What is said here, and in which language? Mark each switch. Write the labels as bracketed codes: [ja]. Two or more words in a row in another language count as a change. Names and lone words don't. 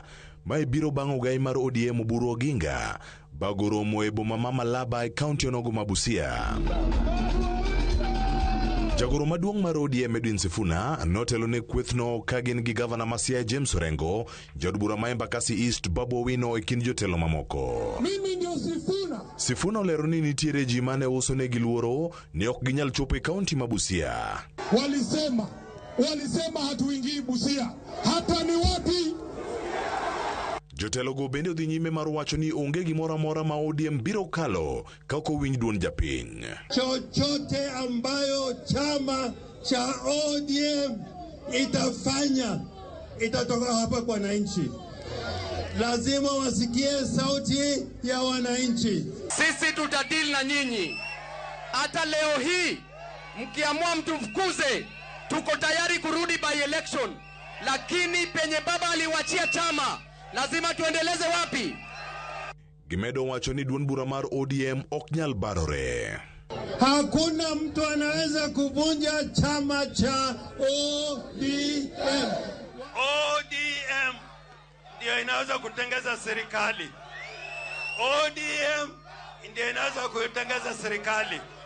[luo] Mae biro bang' ogai mar ODM Oburu Oginga bago romo e boma ma Malaba e kaunti onogo ma Busia. Jagoro maduong' mar ODM Edwin Sifuna notelo ne kwethno ka gin gi gavana ma Siaya James Orengo, jod bura ma Embakasi East Babu Owino e kind jotelo mamoko. [sw] Mimi ndio Sifuna. [luo] Sifuna olero ni nitiere ji mane uso ne giluoro ni ok ginyal chopo e kaunti ma Busia. [sw] Walisema hatuingii Busia. Hapa ni wapi? [luo] Jotelo go bende odhi nyime mar wacho ni onge gimoro amora ma ODM biro kalo ka ok owinj duond japiny. [sw] Chochote ambayo chama cha ODM itafanya itatoka hapa kwa wananchi. Lazima wasikie sauti ya wananchi. Sisi tutadili na nyinyi. Hata leo hii mkiamua mtufukuze, tuko tayari kurudi [en] by election. [sw] Lakini penye baba aliwachia chama, lazima tuendeleze wapi? [luo] Gimedo wacho ni duond bura mar ODM ok nyal barore. [sw] Hakuna mtu anaweza kuvunja chama cha ODM. ODM ndio inaweza kutengeza serikali. ODM ndio inaweza kutengeza serikali.